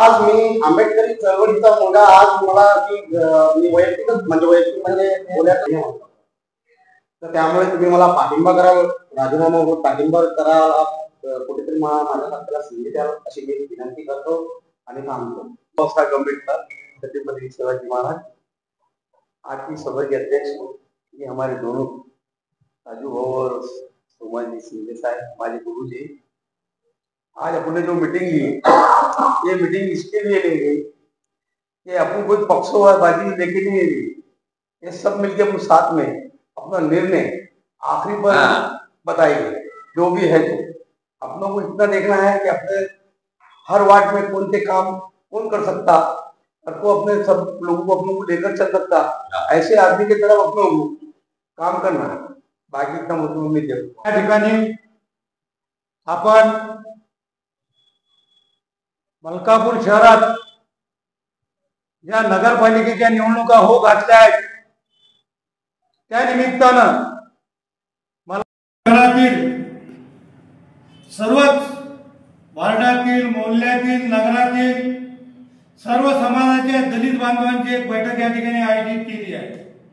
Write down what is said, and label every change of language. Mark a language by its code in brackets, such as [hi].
[mr] आज मी आंबेडकरी चळवळीचा मुलगा। आज मला मी वैयक्तिक म्हणजे बोलायचं नाही म्हणतो, तर त्यामुळे तुम्ही मला पाठिंबा करावं, राजीनामा पाठिंबा करा, कुठेतरी माझ्यासारख्याला संधी द्यावं अशी मी विनंती करतो आणि थांबतो। बाबासाहेब आंबेडकर, छत्रपति शिवाजी महाराज। [hi] आज की सभा के अध्यक्ष ये हमारे दोनों राजू भाऊ और सोमन जी सिंधे साहब, हमारे गुरु जी। आज अपने जो मीटिंग ली, ये मीटिंग इसके लिए ली गई कि अपन कोई पक्षोबाजी लेके नहीं ली, ये सब मिलके अपन साथ में अपना निर्णय आखिरी पर बताएंगे। जो भी है तो अपनों को इतना देखना है कि अपने हर वार्ड में कौन से काम कौन कर सकता, और को अपने सब लोगों को अपनों को लेकर चल सकता, ऐसे आदमी की तरफ अपनों को काम करना है। बाकी इतना मुद्दों में [mr] त्या ठिकाणी आपण मलकापूर शहरात ज्या नगरपालिकेच्या निवडणुका हो घातल्या आहेत, त्या निमित्तानं मला शहरातील सर्वच वार्डातील, मोहल्ल्यातील, नगरातील सर्व समाजाच्या दलित बांधवांची एक बैठक या ठिकाणी आयोजित केली आहे।